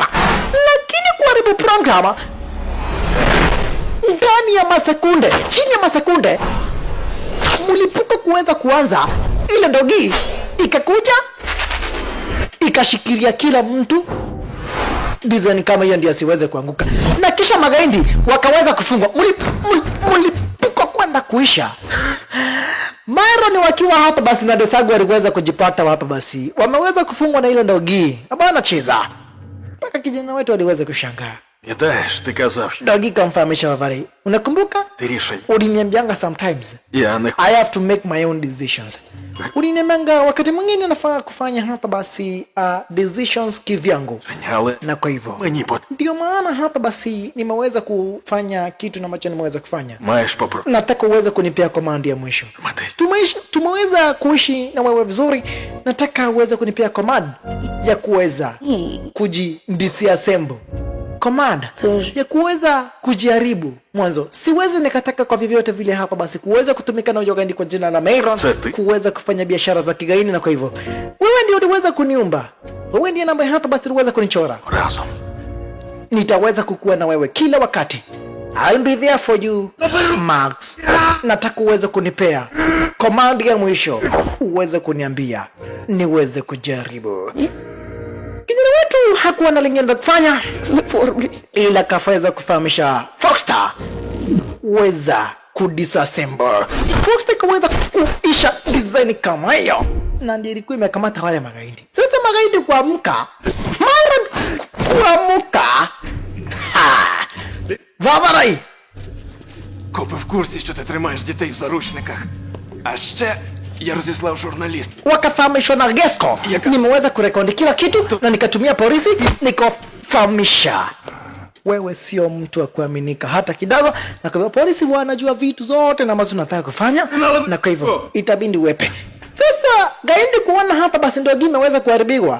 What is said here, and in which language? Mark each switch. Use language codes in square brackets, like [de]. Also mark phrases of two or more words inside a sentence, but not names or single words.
[sw] Lakini kuharibu program ndani ya masekunde, chini ya masekunde, mlipuko kuweza kuanza, ile ndogi ikakuja ikashikilia kila mtu design kama hiyo ndio asiweze kuanguka, na kisha magaindi wakaweza kufungwa. Mlipuko kwenda kuisha. Myron wakiwa hapa basi na Desagu waliweza kujipata hapa basi, wameweza kufungwa na ile ndogi. Abana cheza mpaka kijana wetu aliweza kushangaa. [uk] Ідеш, ти казав, що [sw] Dogi kamfahamisha Wavari, unakumbuka? [uk] ти рішень. [sw] Uliniambianga sometimes [uk] Я не [en] I have to make my own decisions. [sw] Uliniambianga wakati mwingine nafaa kufanya hapa basi decisions kivyangu. [uk] але [sw] Na kwa hivyo [uk] мені [sw] ndio maana hapa basi nimeweza kufanya kitu ambacho nimeweza kufanya. [uk] маєш попробувати. [sw] Nataka uweze kunipea komandi ya mwisho. Tumeweza kuishi na wewe vizuri. Nataka uweze kunipea command ya kuweza kujidisassemble. Command ya kuweza kujaribu mwanzo. Siwezi nikataka kwa vyovyote vile hapa basi kuweza kutumika na Gaindi kwa jina la Myron, kuweza kufanya biashara za kigaini, na kwa hivyo wewe ndio uliweza kuniumba. Wewe ndiye namba hapa basi uliweza kunichora. [uk] Разом. [sw] Nitaweza kukua na wewe kila wakati. [en] I'll be there for you, Max. [sw] Nataka uweze kunipea command ya mwisho, uweze kuniambia niweze kujaribu. Kijana wetu hakuwa na lingine la kufanya ila kafaweza kufahamisha Foxstar weza kudisassemble. Fox ikaweza kuisha design kama hiyo, na ndiyo ilikuwa imekamata wale magaidi. Sasa magaidi kuamka, Myron kuamka. [uk] Ваварай! Копи в курсі, що ти тримаєш дітей в заручниках. А ще я розіслав журналіст. [sw] Wakafahamisha na Gesco. Nimeweza kurekodi kila kitu na nikatumia polisi nikafahamisha. Wewe sio mtu wa kuaminika hata kidogo, na kwa polisi wanajua vitu zote na ambazo unataka kufanya, na kwa hivyo itabidi uwepe. Sasa gaindi kuona hapa basi ndio game imeweza kuharibiwa.